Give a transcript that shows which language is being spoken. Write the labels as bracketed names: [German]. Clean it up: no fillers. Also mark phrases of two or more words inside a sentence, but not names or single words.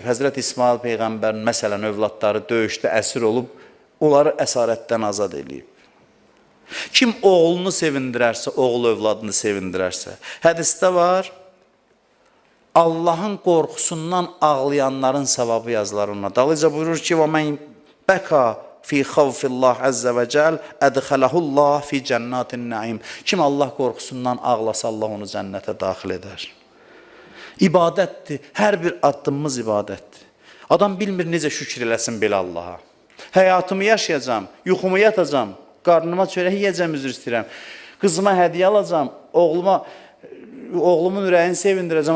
[Azerbaijani] Həzrət İsmail Peyğəmbərin, məsələn, övladları döyüşdə əsir olub, onları əsarətdən azad edib. Kim oğlunu sevindirərsə, oğul övladını sevindirərsə, hədisdə var, Allahın qorxusundan ağlayanların savabı yazılar ona. Dalıca buyurur ki, [Arabic] وَمَنْ بَكَى فِي خَوْفِ اللّٰهِ عَزَّ وَجَلْ اَدْخَلَهُ اللّٰهِ فِي جَنَّاتِ النَّعِيمِ. [Azerbaijani] Kim Allah qorxusundan ağlasa, Allah onu cənnətə daxil edər. İbadətdir, hər bir addımımız ibadətdir. Adam bilmir necə şükür eləsin belə Allaha. Həyatımı yaşayacağım, yuxumu yatacağım, qarnıma çörək yiyəcəm, üzr istəyirəm. Qızıma hədiyyə alacağım, oğlumun ürəyini sevindirəcəm.